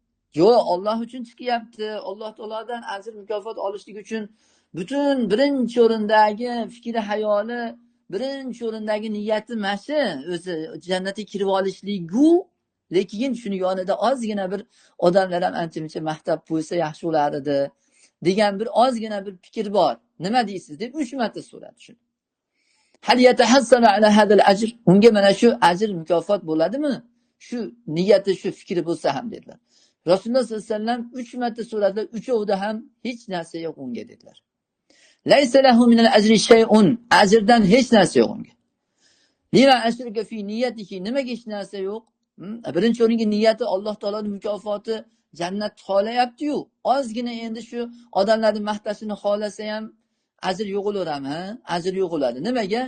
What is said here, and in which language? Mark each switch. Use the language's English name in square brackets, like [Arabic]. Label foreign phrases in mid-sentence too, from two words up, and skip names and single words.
[Uzbek] Yo'q, Alloh uchun chiqyapti, Alloh taolodan ajr mukofot olishlik uchun Butun birinchi o'rindagi fikri hayoli, birinchi o'rindagi niyati mana shu o'zi jannatga kirib olishligu, lekin shuni yonida ozgina bir odamlar ham ancha-muncha maqtab qo'ysa yaxshi bo'lar edi degan bir ozgina bir fikr bor. Nima deysiz deb 3 marta so'radi shuni. [Arabic] هل يتحسن على هذا الأجر? [Uzbek] Unga mana shu ajr mukofot bo'ladimi? Shu niyati, shu fikri bo'lsa ham dedilar. Rasululloh [Arabic] صلى الله عليه وسلم [Uzbek] 3 marta so'radilar, uchovida ham hech narsa yo'q unga dedilar. [Arabic] ليس له من الأجر شيء. [Uzbek] Ajrdan hech narsa yo'q unga. [Arabic] لما أشرك في نيته? [Uzbek] Nimaga hech narsa yo'q? Birinchi o'ringa niyati Alloh taoloning mukofoti jannat xohlayapti-yu. Ozgina endi shu odamlarning maqtashini xohlasa ham ajr yo'q bo'ladimi? Ajr yo'q bo'ladi. Nimaga?